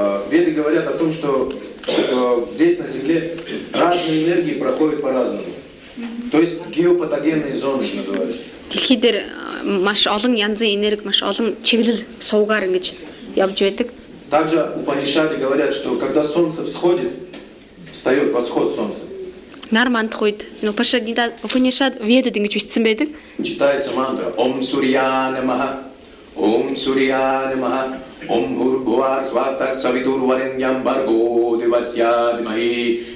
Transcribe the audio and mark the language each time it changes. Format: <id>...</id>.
<ru>Веды говорят о том, что здесь, на Земле, разные энергии проходят по-разному. То есть геопатогенные зоны называются.</ru> <mn>Дэлхий дээр маш олон янзын энерги, маш олон чиглэл суугаар ингэж явж байдаг.</mn> <ru>Также Упанишады говорят, что когда солнце всходит, встает восход солнца.</ru> <mn>Нар мандах үед Упанишад ведэд ингэж бичсэн байдаг.</mn> <ru>Читается мантра Ом Сурья Намаха.</ru> <sa>сурья намаха. Ом гур гуар свата савитур вареньям барго дивасья дмахи.</sa>